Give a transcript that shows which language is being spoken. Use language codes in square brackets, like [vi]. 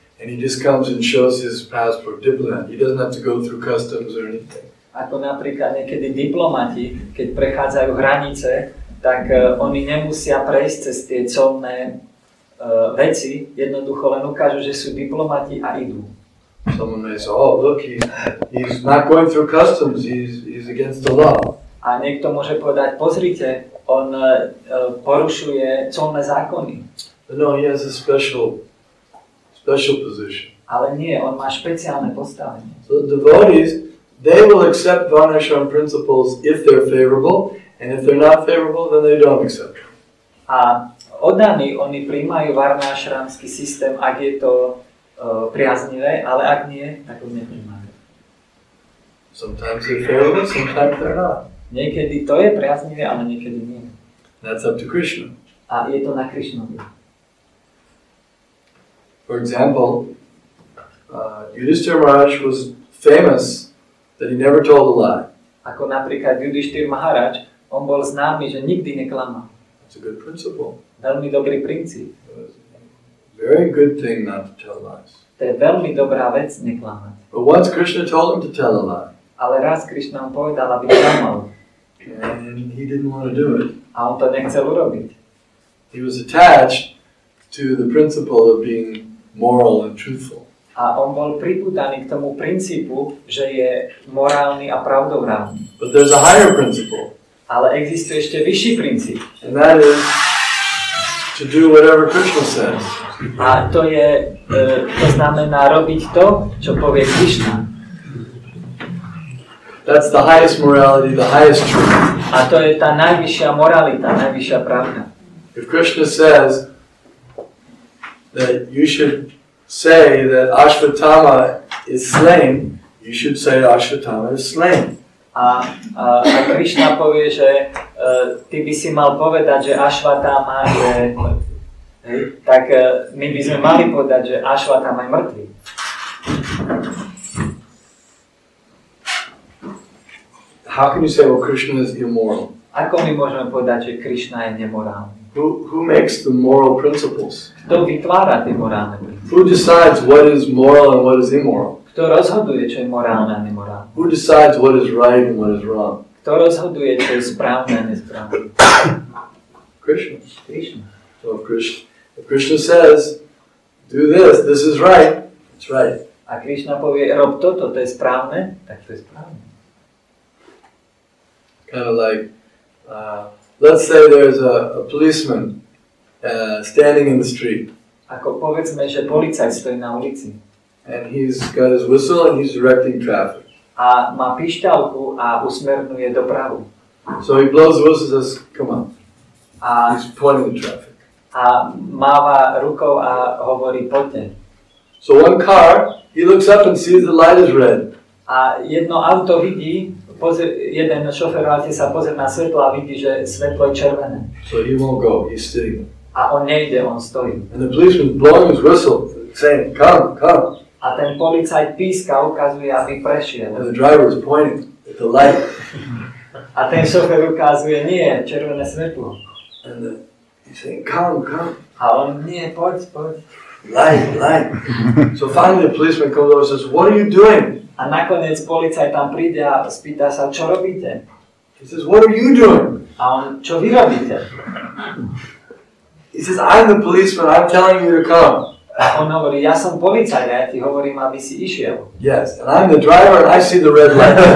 [en] And he just comes and shows his passport, diplomat. He doesn't have to go through customs or anything. [sk] Ako napríklad niekedy diplomati, keď prechádzajú hranice, tak oni nemusia prejsť cez tie colné veci, jednoducho len ukážu, že sú diplomati a idú. [en] Someone may say, oh look, he's not going through customs, he's against the law. [sk] A niekto môže povedať, pozrite, on porušuje colné zákony. [en] But no, he has a special position. [sk] Ale nie, on má špeciálne postavenie. [en] So the devotees, they will accept Varnashram principles if they're favorable, and if they're not favorable, then they don't accept them. [sk] A oddaní, oni príjmajú varnášramský systém, ak je to priaznivé, ale ak nie, tak ho nepríjmajú. [en] Sometimes they're favorable, sometimes they're not. [sk] Niekedy to je priaznivé, ale niekedy nie. [en] That's up to Krishna. [sk] A je to na Krishnovi. [en] For example, Yudhishthira Maharaj was famous that he never told a lie. [sk] Ako napríklad Yudhishthira Maharaj, on bol známy, že nikdy neklamal. [en] It's a good principle. [sk] Veľmi dobrý princíp. [en] Very good thing not to tell lies. [sk] To je veľmi dobrá vec neklamať. [en] But once Krishna told him to tell a lie, [sk] Ale raz Krishna mu povedal, aby klamal. [en] and he didn't want to do it. [sk] A on to nechcel urobiť. [en] He was attached to the principle of being moral and truthful. [sk] A on bol pripútaný k tomu princípu, že je morálny a pravdovrávny. [en] But there's a higher principle, [sk] Ale existuje ešte vyšší princíp. [en] and that is to do whatever Krishna says. [sk] A to je, to znamená robiť to, čo povie Krishna. [en] That's the highest morality, the highest truth. [sk] A to je tá najvyššia moralita, najvyššia pravda. [en] If Krishna says that you should say that Ashvatthama is slain, you should say Ashvatthama is slain. [sk] A Krishna povie, že ty by si mal povedať, že Ashvatthama je hej, tak my by sme mali povedať, že Ashvatthama je mŕtvy. [en] How can you say, well, Krishna is immoral? [sk] Ako my môžeme povedať, že Krishna je nemorálny? [en] Who makes the moral principles? [sk] Kto vytvára tie morálne princípy? [en] Who decides what is moral and what is immoral? [sk] Kto rozhoduje, čo je morálne a nemorálne? [en] Who decides what is right and what is wrong? [sk] Kto rozhoduje, čo je správne a nesprávne? [en] Krishna. [sk] Krishna. [en] So if Krishna says, do this, this is right, it's right. [sk] A Krishna povie, rob toto, to je správne, tak to je správne. [en] Kind of like, let's say there's a policeman standing in the street. [sk] Ako povedzme, že policajt stojí na ulici. [en] And he's got his whistle and he's directing traffic. [sk] A má pišťalku a usmerňuje dopravu. [en] So he blows the whistle and says, come on. [sk] A, [en] He's pointing the traffic. [sk] a máva rukou a hovorí, poďte. [en] So one car, he looks up and sees the light is red. [sk] A jedno auto vidí, jeden šofér sa pozrie na svetlo a vidí, že svetlo je červené. [en] So he won't go, he's sitting. [sk] A on nejde, on stojí. [en] And the policeman's blowing his whistle, saying, come, come. [sk] A A ten policajt píska, ukazuje, aby prešiel. [en] And the driver is pointing at the light. [sk] A ten šofer ukazuje, nie, červené svetlo. [en] And he's saying, come, come. [sk] A on, nie, poď. [en] Light, light. So finally the policeman comes over and says, what are you doing? [sk] A nakoniec policajt tam príde a spýta sa, čo robíte? [en] He says, what are you doing? [sk] A on, čo vy robíte? [en] He says, I'm the policeman, I'm telling you to come. [sk] A on hovorí, ja som policajt a ja ti hovorím, aby si išiel. [en] Yes, and I'm the driver and I see the red light.